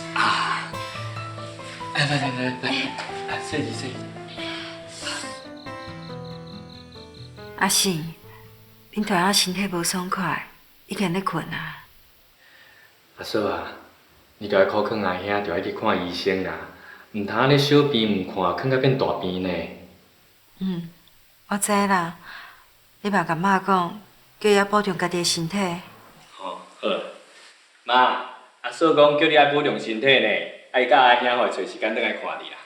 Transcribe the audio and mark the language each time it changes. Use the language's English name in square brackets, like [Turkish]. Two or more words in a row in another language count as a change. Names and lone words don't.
[Min Nan Chinese] 来，坐一坐。阿信，恁大仔身体无爽快，已经咧困啊。阿嫂啊，你著爱苦劝阿兄，著爱去看医生啦，毋通安尼小病毋看，劝到变大病呢。我知啦，你嘛甲妈讲，叫伊保重家己的身体。好，妈，阿嫂讲叫你爱保重身体呢，爱甲阿兄找时间倒来看你啦。